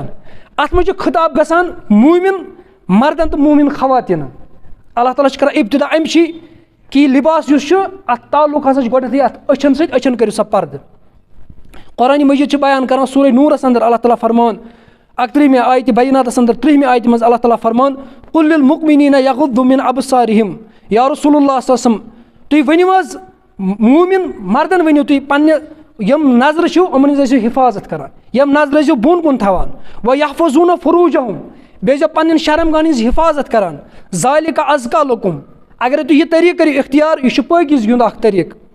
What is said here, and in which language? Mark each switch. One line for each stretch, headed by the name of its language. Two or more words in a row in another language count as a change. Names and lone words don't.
Kashmiri: اتھ منٛز چھُ خطاب گژھان موٗمِن مردن تہٕ موٗمِن خواتیٖنن. اللہ تعالیٰ چھُ کران ابتدا امچی کہِ یہِ لِباس یُس چھُ اتھ تعلق ہسا چھُ گۄڈنٮ۪تھٕے اتھ أچھن سۭتۍ أچھن کٔرِو سا پردٕ. قرآنِ مجیٖد چھُ بیان کران سورہ نوٗرس انٛدر اللہ تعالیٰ فرمان 31مہِ آیتہِ بیناتس انٛدر 30مہِ آیتہِ منٛز اللہ تعالیٰ فرمان
Arabic: قل للمؤمنین یغضوا من ابصارہم یا رسول اللہ صلی اللہ علیہ وسلم
Kashmiri: تُہۍ ؤنِو حظ موٗمِن مردن ؤنِو تُہۍ پننہِ یِم نظرٕ چھِو یِمن ہٕنٛز ٲسِو حفاظت کران یِم نظرٕ ٲسِو بۄن کُن تھاوان
Arabic: وَیَحفَظُونَ فُروٗجَہُم
Kashmiri: بیٚیہِ ٲسۍزیو پننٮ۪ن شرمگاہن ہٕنٛز حفاظت کران
Arabic: ذالِکَ اَزکا لَکُم
Kashmiri: اگرے تُہۍ یہِ طریٖقہٕ کٔرِو اختیار یہِ چھُ پٲکیٖزگی ہُنٛد اکھ طریٖقہٕ.